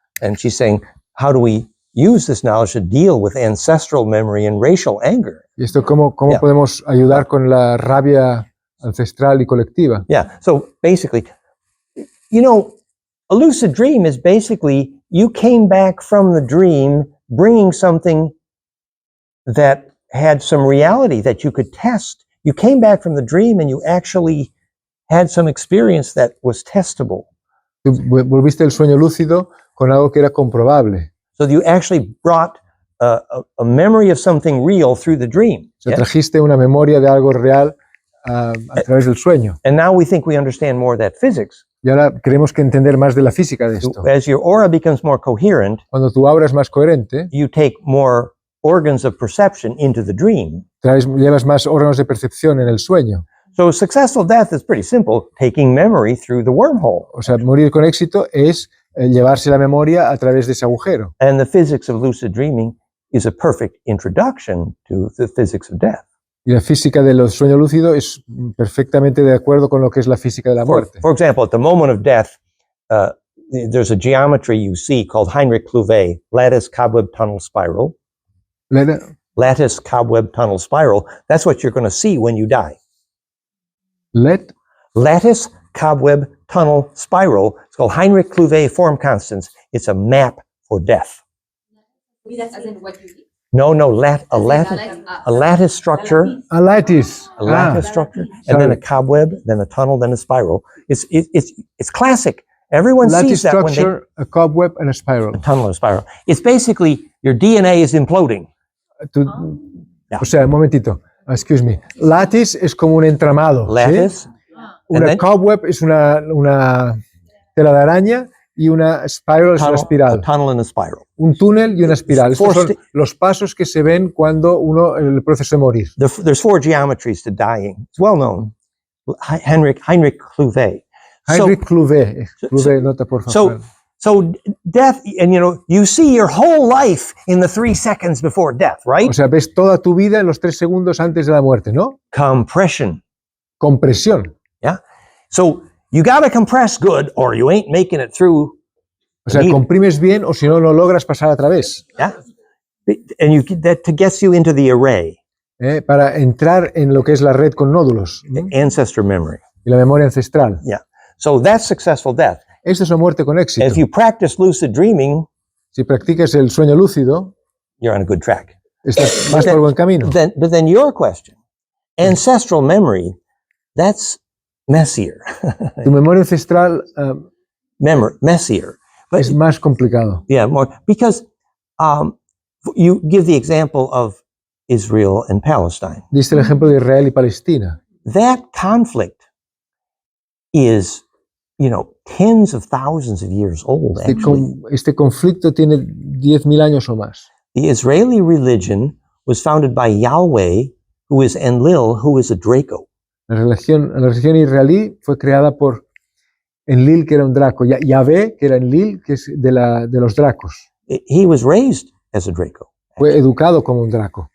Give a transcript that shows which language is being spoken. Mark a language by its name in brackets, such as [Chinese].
[English] And she's saying, how do we use this knowledge to deal with ancestral memory and racial anger? [Spanish] Y esto, ¿cómo [English] Yeah. [Spanish] podemos ayudar con la rabia ancestral y colectiva? [English] Yeah. So basically, a lucid dream is basically you came back from the dream bringing something that had some reality that you could test. You came back from the dream and you actually had some experience that was testable. [Spanish] Tú volviste del sueño lúcido con algo que era comprobable. [English] So you actually brought a memory of something real through the dream. [Spanish] O sea, trajiste una memoria de algo real a través del sueño. [English] And now we think we understand more of that physics. [Spanish] Y ahora queremos que entender más de la física de esto. [English] As your aura becomes more coherent, [Spanish] Cuando tu aura es más coherente, [English] you take more organs of perception into the dream. [Spanish] llevas más órganos de percepción en el sueño. [English] So successful death is pretty simple, taking memory through the wormhole. [Spanish] O sea, morir con éxito es llevarse la memoria a través de ese agujero. [English] And the physics of lucid dreaming is a perfect introduction to the physics of death. [Spanish] Y la física del sueño lúcido es perfectamente de acuerdo con lo que es la física de la muerte. [English] For example, at the moment of death, there's a geometry you see called Heinrich-Clouvet, lattice cobweb tunnel spiral. Lattice cobweb tunnel spiral. That's what you're going to see when you die. Lattice cobweb tunnel spiral. It's called Heinrich-Clouvet form constants. It's a map for death. As in what you did. No, a lattice structure. A lattice. A lattice structure, and then a cobweb, then a tunnel, then a spiral. It's classic. Everyone Lattice sees that when structure, a cobweb, and a spiral. a tunnel and a spiral. It's basically your DNA is imploding. [Spanish] O sea, un momentito. [English] Excuse me. [Spanish] Lattice es como un entramado. ¿sí? [English] Lattice. [Spanish] Una [English] then- [Spanish] cobweb es una tela de araña y una spiral es una [English] A [Spanish] espiral. [English] tunnel and a spiral. [Spanish] Un túnel y una espiral. Estos son [English] Forced- [Spanish] los pasos que se ven cuando uno en el proceso de morir. [English] There's 4 geometries to dying. It's well known. Heinrich-Clouvet. [Spanish] Heinrich Clouvet. Clouvet, nota por favor. [English] So death, and you see your whole life in the 3 seconds before death, right? [Spanish] O sea, ves toda tu vida en los 3 segundos antes de la muerte, ¿no? [English] Compression. [Spanish] Compresión. [English] Yeah. So you got to compress good, or you ain't making it through. [Spanish] O sea, comprimes bien o si no, no logras pasar a través. [English] Yeah. And you that gets you into the array, [Spanish] Para entrar en lo que es la red con nódulos. [English] ancestor memory. [Spanish] Y la memoria ancestral. [English] Yeah. So that's successful death. [Spanish] Esto es una muerte con éxito. [English] If you practice lucid dreaming, [Spanish] Si practicas el sueño lúcido, [English] you're on a good track. [Spanish] vas por buen camino. [English] But then your question, ancestral memory, that's messier. [Spanish] Tu memoria ancestral [English] Messier. But [Spanish] es más complicado. [English] yeah, more because you give the example of Israel and Palestine. [Spanish] Diste el ejemplo de Israel y Palestina. [English] That conflict is, tens of thousands of years old, actually. [Spanish] Este conflicto tiene 10.000 años o más. [English] The Israeli religion was founded by Yahweh, who is Enlil, who is a Draco. [Spanish] La religión israelí fue creada por Enlil, que era un Draco. Yahvé, que era Enlil, que es de los Dracos. [English] He was raised as a Draco. [Spanish] Fue educado como un Draco.